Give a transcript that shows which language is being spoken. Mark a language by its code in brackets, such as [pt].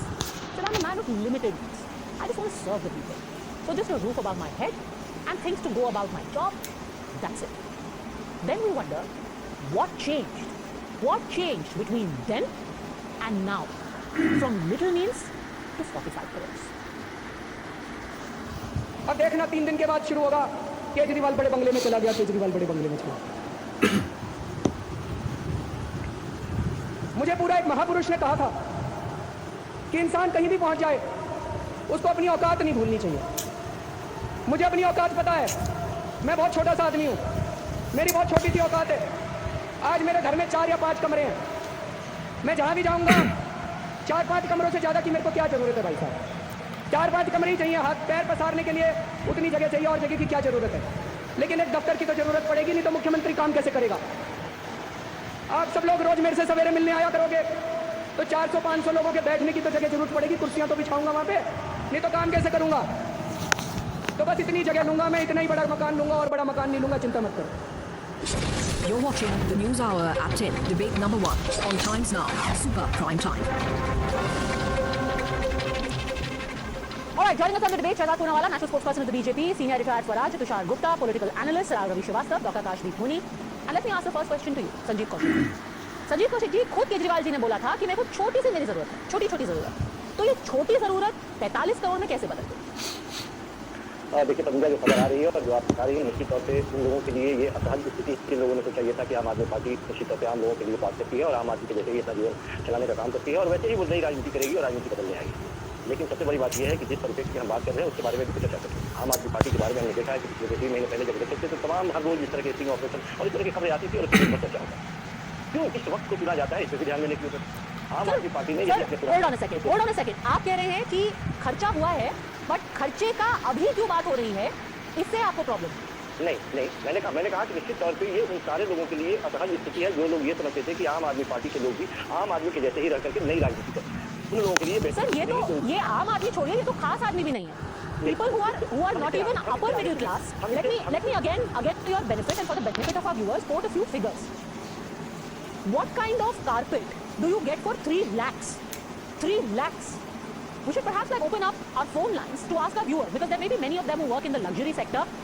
[en] He said, I'm a man of limited needs. I just want to serve the people. So just a roof above my head and things to go about my job, that's it. Then we wonder, what changed? What changed between then and now? From little means to 45 crores. [hi] अब देखना 3 दिन के बाद शुरू होगा, केजरीवाल बड़े बंगले में चला गया, केजरीवाल बड़े बंगले में चला गया। मुझे पूरा एक महापुरुष ने कहा था कि इंसान कहीं भी पहुंच जाए उसको अपनी औकात नहीं भूलनी चाहिए। मुझे अपनी औकात पता है, मैं बहुत छोटा सा आदमी हूं, मेरी बहुत छोटी सी औकात है। आज मेरे घर में 4 या 5 कमरे हैं, मैं जहां भी जाऊंगा 4-5 कमरों से ज्यादा की मेरे को क्या जरूरत है भाई साहब? 4-5 कमरे ही चाहिए, हाथ पैर पसारने के लिए उतनी जगह चाहिए, और जगह की क्या जरूरत है? लेकिन एक दफ्तर की तो जरूरत पड़ेगी, नहीं तो मुख्यमंत्री काम कैसे करेगा? आप सब लोग रोज मेरे से सवेरे मिलने आया करोगे तो 400-500 लोगों के बैठने की तो जगह जरूरत पड़ेगी, कुर्सियां तो बिछाऊंगा वहां पे, नहीं तो काम कैसे करूंगा? तो बस इतनी जगह लूंगा मैं, इतना ही बड़ा मकान लूंगा, और बड़ा मकान नहीं लूंगा, चिंता मत करो। [en] You're watching the News Hour at 10, debate number 1 on Times Now, Super Prime Time. All right, joining us on the debate, Shahzad Poonawala, national spokesperson of the BJP, senior editor at Swaraj, Tushar Gupta, political analyst, Ravi Srivastava, Dr. Kashdeep Muni. And let me ask the first question to you, Sanjeev Kaushik. [hi] Sanjeev Kaushik ji, खुद केजरीवाल जी ने बोला था कि मेरे को छोटी सी मेरी जरूरत है, छोटी छोटी जरूरत। तो ये छोटी जरूरत 45 करोड़ में कैसे बदल गई? देखिए पंजा जो खबर आ रही है और जो आप बता रही है, निश्चित तौर पे उन लोगों के लिए ये असहज स्थिति, जिन लोगों ने सोचा ये था कि आम आदमी पार्टी निश्चित तौर पे आम लोगों के लिए बात करती है और आम आदमी के जैसे ही अपना जीवन चलाने का काम करती है और वैसे ही वो नई राजनीति करेगी और राजनीति बदलने आएगी। लेकिन सबसे बड़ी बात यह है कि जिस परिप्रेक्ष्य की हम बात कर रहे हैं उसके बारे में भी कुछ चर्चा करें। आम आदमी पार्टी के बारे में हमने देखा है कि पिछले 3 महीने पहले जब इलेक्शन थे तो तमाम हर रोज इस तरह के स्टिंग ऑपरेशन और इस तरह की खबरें आती थी और उसके ऊपर चर्चा होता है। क्यों इस वक्त को चुना जाता है, इसमें भी ध्यान देने की जरूरत है। आम आदमी पार्टी ने [en] hold on a second, [hi] आप कह रहे हैं कि खर्चा हुआ है, बट खर्चे का अभी क्यों बात हो रही है, इससे आपको प्रॉब्लम? नहीं, मैंने कहा कि निश्चित तौर पे ये उन सारे लोगों के लिए असहज स्थिति है जो लोग ये समझते थे कि आम आदमी पार्टी के लोग भी आम आदमी के जैसे ही रह करके नई राजनीति करते हैं। उन लोगों के लिए सर ये आम आदमी छोड़िए, ये तो खास आदमी भी नहीं है। [en] People who are not even upper middle class. Let me again to your benefit and for the benefit of our viewers, quote a few figures. What kind of carpet do you get for 3 lakhs? 3 lakhs. We should perhaps like open up our phone lines to ask our viewers, because there may be many of them who work in the luxury sector.